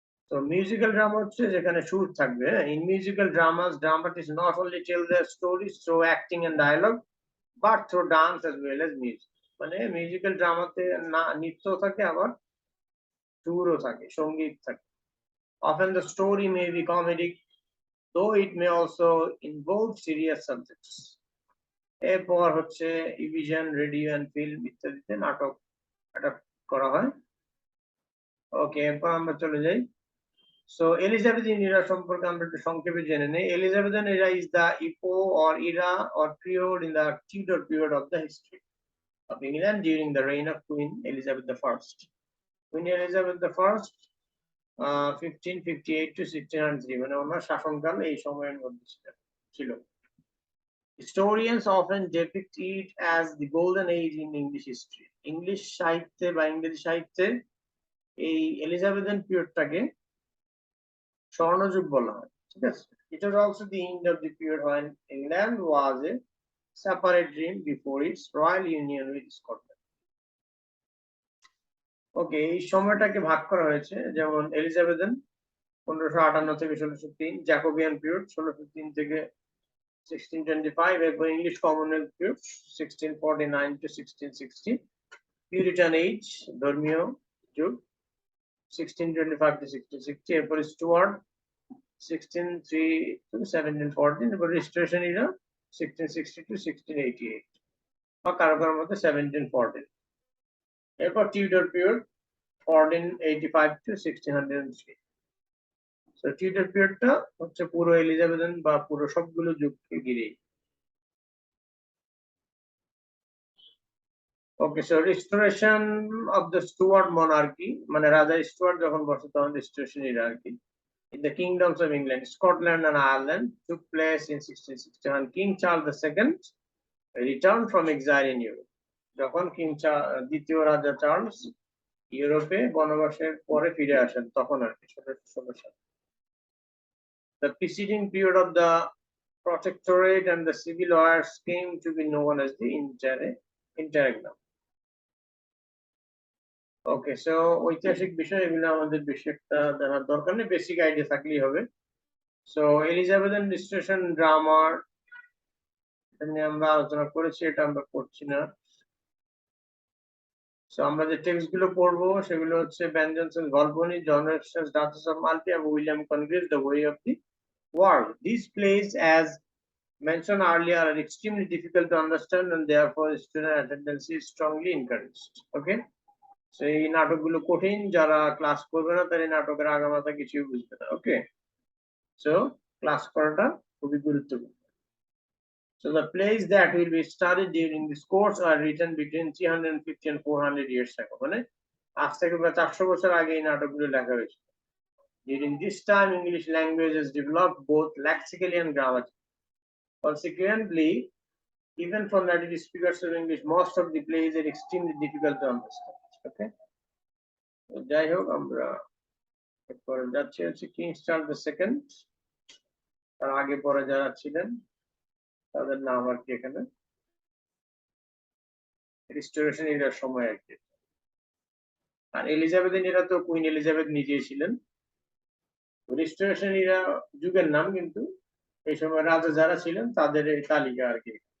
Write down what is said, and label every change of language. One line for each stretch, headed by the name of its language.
Bangla: তো musical drama হচ্ছে যেখানে সুর থাকবে।
English: In musical dramas, dramatist not only tell their stories through acting and dialogue but through dance as well as music.
Bangla: মানে musical ড্রামাতে না নৃত্য থাকে, আবার সুরও থাকে, সঙ্গীত থাকে।
English: Often the story may be comedic, though it may also involve serious subjects.
Bangla: এরপর হচ্ছে টেলিভিশন, রেডিও এন্ড ফিল্ম ইত্যাদিতে নাটক করা হয়। ওকে, এরপর আমরা চলে যাই। সো এলিজাবেথিন ইরা সম্পর্কে আমরা একটু সংক্ষেপে জেনে নেই।
English: Elizabethan era is the epoch or era or period in the Tudor period of the history of England during the reign of Queen Elizabeth the first.
Bangla: Queen Elizabeth the first 1558 to 1603, মানে ওনার শাসনকাল এই সময়ের মধ্যে ছিল।
English: Historians often depict it as the golden age in English history.
Bangla: English সাহিত্যে বা ইংরেজি সাহিত্যে এই এলিজাবেথান পিরিয়ডটাকে স্বর্ণযুগ বলা হয়, ঠিক আছে।
English: It was also the end of the period when England was a separate realm before its royal union with Scotland.
Bangla: ওকে, এই সময়টাকে ভাগ করা হয়েছে, যেমন এলিজাবেথান 1558 থেকে 1603, জ্যাকোবিয়ান পিরিয়ড 1603 থেকে 1625, এরপর English Commonwealth period 1649 to 1660, Puritan age ধর্মীয় যুগ 1625 to 1660, এরপর স্টুয়ার্ট 1603 to 1714, এরপর রিস্টোরেশন ইরা 1660 to 1688 বা কারো কারোর মধ্যে 1714, এরপর Tudor period 1485 to 1603। So Tudor পিরিয়ডটা হচ্ছে পুরো এলিজাবেথান বা পুরো সবগুলো যুগকে ঘিরেই। ওকে, so restoration of the Stewart monarchy, মানে রাজা স্টুয়ার্ট যখন বসে তখন রিস্টোরেশন ইরা আর কি।
English: In the kingdoms of England, Scotland and Ireland took place in 1661. King Charles II returned from exile in Europe.
Bangla: যখন দ্বিতীয় রাজা চার্লস ইউরোপে বনবাসের পরে ফিরে আসেন তখন আর কি 1716 সালে।
English: The preceding period of the Protectorate and the Civil Wars came to be known as the Interregnum.
Bangla: Okay, so ঐতিহাসিক বিষয় এগুলো আমাদের বেশি একটা জানার দরকার নেই, বেসিক আইডিয়া থাকলেই হবে। সো এলিজাবেথান রিস্টোরেশন ড্রামার নিয়ে আমরা আলোচনা করেছি, এটা আমরা করছি না। সো আমরা যে টেক্সট গুলো পড়বো সেগুলো হচ্ছে Ben Jonson গল্পনি, John Webster duchess of multi এবং William কনগ্রেভ the way of the world.
English: These plays, as mentioned earlier, are extremely difficult to understand and therefore student attendance is strongly encouraged.
Bangla: Okay, so এই নাটকগুলো কঠিন, যারা class করবে না তারা এই নাটকের আগামাথা কিছুই বুঝবে না। ওকে, সো ক্লাস করাটা খুবই গুরুত্বপূর্ণ।
English: So the plays that will be studied during this course are written between 350 and 400 years ago,
Bangla: মানে আজ থেকে প্রায় 400 বছর আগে এই নাটকগুলো লেখা হয়েছে।
English: During this time, English language has developed both lexically and grammatically. Consequently, even for native speakers of English, most of the plays are extremely difficult to understand. Okay.
Bangla: যাই হোক আমরা এরপরে যাচ্ছি হচ্ছে কিং চার্লস দ্য সেকেন্ড। তার আগে পরে যারা ছিলেন তাদের নাম আর কি এখানে রিস্টোরেশন এরার সময় আর কি। আর এলিজাবেথেন এরা তো কুইন এলিজাবেথ নিজেই ছিলেন। রিস্টোরেশন এরা যুগের নাম, কিন্তু এই সময় রাজা যারা ছিলেন তাদের এই তালিকা আর কি।